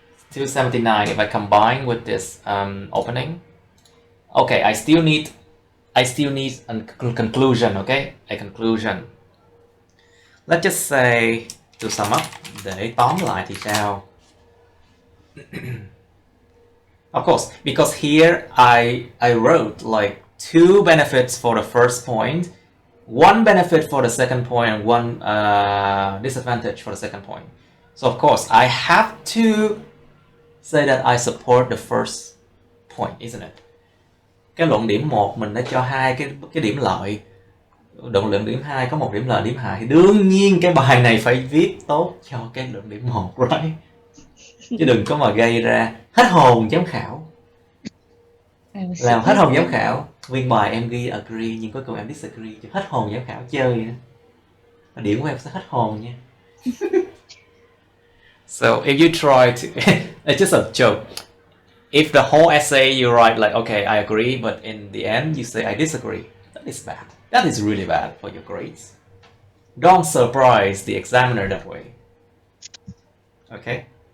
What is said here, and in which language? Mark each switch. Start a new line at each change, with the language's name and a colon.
English: 279 if I combine with this opening. Okay, I still need a conclusion, okay? A conclusion. Let's just say, to sum up,
Vietnamese: để tóm lại thì sao?
English: Of course, because here I wrote like 2 benefits for the first point, 1 benefit for the second point, and 1 disadvantage for the second point. So of course, I have to say that I support the first point, isn't it?
Vietnamese: Cái luận điểm 1 mình đã cho 2 cái điểm lợi. Luận điểm 2 có 1 điểm lợi, điểm hại, thì đương nhiên cái bài này phải viết tốt cho cái luận điểm 1,
English: right?
Vietnamese: Chứ đừng có mà gây ra hết hồn giám khảo. Làm hết hồn giám khảo. Nguyên bài em ghi agree nhưng cuối cùng em disagree, chứ hết hồn giám khảo chơi nữa. Điểm của em sẽ hết hồn nha.
English: So if you try to, it's just a joke. If the whole essay you write like, okay, I agree, but in the end you say I disagree, that is bad. That is really bad for your grades. Don't surprise the examiner that way. Okay?